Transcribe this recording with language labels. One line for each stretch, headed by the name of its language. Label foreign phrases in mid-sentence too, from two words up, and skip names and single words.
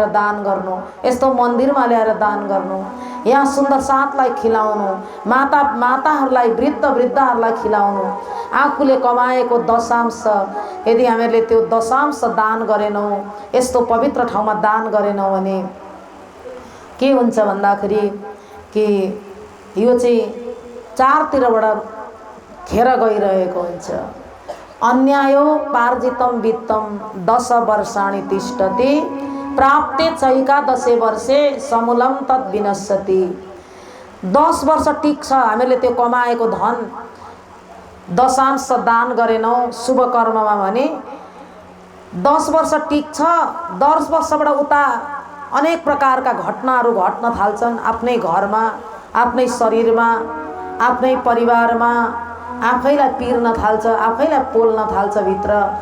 Nepali: दान गर्नु, यस्तो मन्दिरमा ल्याएर दान गर्नु, यहाँ सुन्दर साथलाई खिलाउनु, माताहरूलाई वृद्धहरूलाई खिलाउनु, आफूले कमाएको दशांश यदि हामीहरूले त्यो दशांश दान गरेनौँ, यस्तो पवित्र ठाउँमा दान गरेनौँ भने के हुन्छ भन्दाखेरि कि यो चाहिँ चारतिरबाट खेर गइरहेको हुन्छ।
Sanskrit: अन्यायो पार्जितम वित्तम 10 वर्षाणि तिष्ठति प्राप्ते चैकादशे वर्षे समूलम तद् विनश्यति।
Nepali: 10 वर्ष टिक्छ हामीले त्यो कमाएको धन दशांश दान गरेनौँ शुभ कर्ममा भने 10 वर्ष टिक्छ। 10 वर्षबाट उता अनेक प्रकारका घटनाहरू घट्न थाल्छन्, आफ्नै घरमा, आफ्नै शरीरमा, आफ्नै परिवारमा, आफैलाई पिर्न थाल्छ, आफैलाई पोल्न थाल्छ भित्र।